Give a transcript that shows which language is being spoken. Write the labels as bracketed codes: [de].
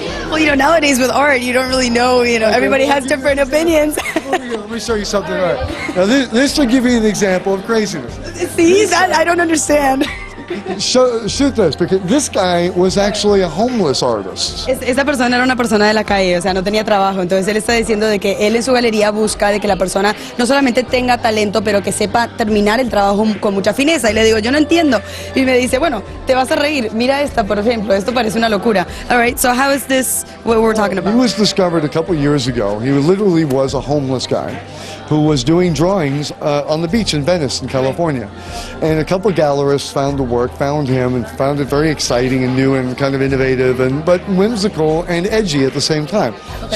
[en] well, you know, nowadays with art, you don't really know. You know, everybody has different opinions. Let me show you something. All right. Now, this will give you an example of craziness. See, that I don't understand. Shoot this, because this guy was actually a homeless artist. [es] Esa persona era una persona de la calle, o sea, no tenía trabajo. Entonces él está diciendo de que él en su galería busca de que la persona no solamente tenga talento, pero que sepa terminar el trabajo con mucha fineza. Y le digo, yo no entiendo. Y me dice, bueno, te vas a reír. Mira esta, por ejemplo. Esto parece una locura. [en] All right, so how is this what we're talking about? He was discovered a couple years ago. He literally was a homeless guy who was doing drawings on the beach in Venice, in California. And a couple gallerists found the work, found him, and found it very exciting and new and kind of innovative, but whimsical and edgy at the same time. Okay.